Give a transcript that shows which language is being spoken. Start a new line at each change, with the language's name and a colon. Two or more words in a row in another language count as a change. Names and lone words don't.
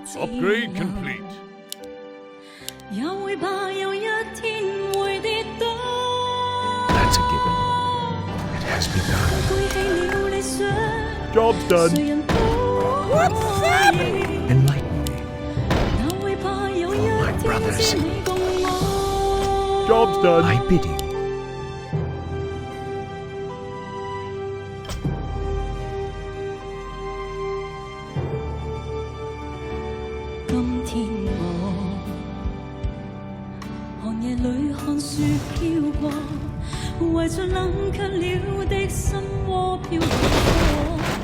English: Upgrade complete.
Cantonese: 也會怕有一天會跌倒。
English: That's a given. It has begun.
Cantonese: 背棄了理想，
English: Job's done.
Cantonese: 誰人都可以。
English: Enlighten me.
Cantonese: 也會怕有一
English: For my
Cantonese: 天
English: brothers.
Cantonese: 只你共我。
English: Job's done. By bidding.
Cantonese: 今天我寒夜裏看雪飄過，為着冷卻了的心窩飄過。